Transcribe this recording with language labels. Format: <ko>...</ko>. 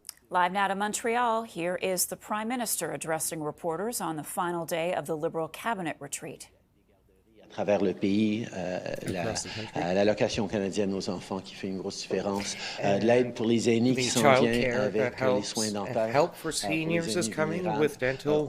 <en>Live now to Montreal, here is the Prime Minister addressing reporters on the final day of the Liberal cabinet retreat.</en> <fr>À travers le pays, l'allocation canadienne aux enfants qui fait une grosse différence, de l'aide pour les aînés qui s'en vient avec les soins dentaires,</fr> <en>help for seniors is coming with dental</en>